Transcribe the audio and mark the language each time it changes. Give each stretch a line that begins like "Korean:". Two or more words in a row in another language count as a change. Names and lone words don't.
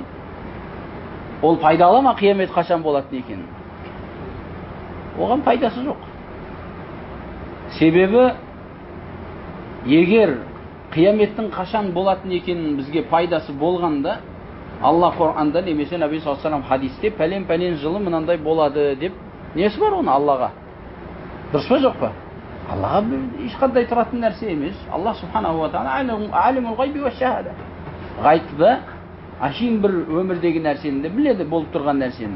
Kazakh: Ол пайдалы ма қиямет қашан болатын екен? Оған пайдасы жоқ. Себебі егер қияметтің қашан болатын екенін бізге пайдасы болғанда, Алла Құр'анда немесе
Arabic: النبي صلى الله عليه وسلم
Kazakh: хадисте пәлен жылы мынандай болады деп несі бар оны Аллаға? Дұрыс па жоқ па? Аллаға ешқандай тұратын нәрсе емес. Алла
Arabic: سبحانه وتعالى عالم الغيب والشهادة.
Kazakh: Ғайбта ашин бір өмірдегі нәрсені де біледі, болып тұрған нәрсені де.